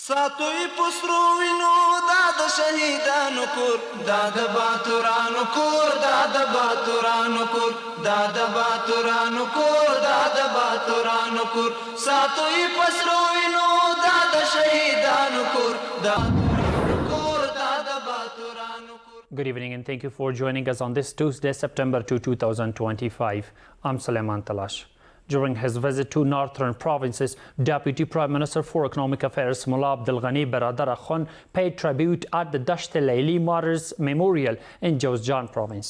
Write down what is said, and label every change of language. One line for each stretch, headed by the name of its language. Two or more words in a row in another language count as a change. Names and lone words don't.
Pashto: ساتوی پسرو وینو دا د شهیدانو کور دا د باتورانو کور دا د باتورانو کور دا د باتورانو کور دا د باتورانو کور ساتوی پسرو وینو دا د شهیدانو کور دا کور دا د باتورانو کور.
English: Good evening and thank you for joining us on this Tuesday, September 2, 2025. I'm Suleiman Talash. During his visit to northern provinces, Deputy Prime Minister for Economic Affairs Mullah Abdul Ghani Baradar Khan paid tribute at the Dasht Laili Martyrs Memorial in Jowzjan province.